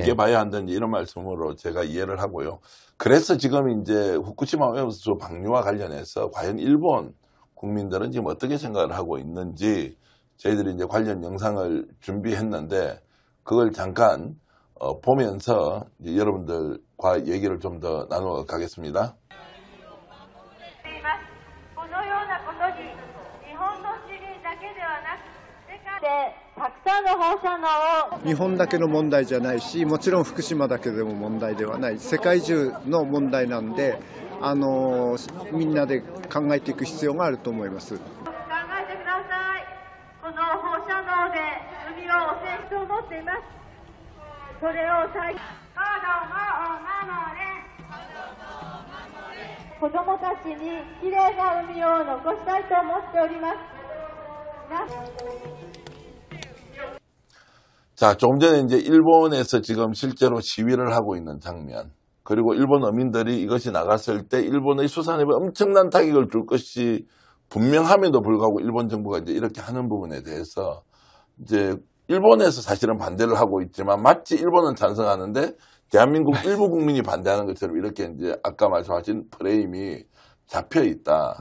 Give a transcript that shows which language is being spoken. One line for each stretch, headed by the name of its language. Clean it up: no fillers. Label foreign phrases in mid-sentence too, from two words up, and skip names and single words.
Korean: 기계 봐야 한다는 이런 말씀으로 제가 이해를 하고요. 그래서 지금 이제 후쿠시마 오염수 방류와 관련해서 과연 일본 국민들은 지금 어떻게 생각을 하고 있는지 저희들이 이제 관련 영상을 준비했는데 그걸 잠깐 보면서 이제 여러분들과 얘기를 좀 더 나누어 가겠습니다.
Japanese: このようなことに日本の市民だけではなく世界でたくさんの放射能を日本だけの問題じゃないし、もちろん福島だけでも問題ではない、世界中の問題なんで、みんなで考えていく必要があると思います。考えてください。この放射能で海を汚染と思っています。それを子供を守れ。子供たちにきれいな海を残したいと思っております。
Korean: 자, 조금 전에 이제 일본에서 지금 실제로 시위를 하고 있는 장면, 그리고 일본 어민들이 이것이 나갔을 때 일본의 수산업에 엄청난 타격을 줄 것이 분명함에도 불구하고 일본 정부가 이제 이렇게 하는 부분에 대해서 이제 일본에서 사실은 반대를 하고 있지만 마치 일본은 찬성하는데 대한민국 일부 국민이 반대하는 것처럼 이렇게 이제 아까 말씀하신 프레임이 잡혀 있다.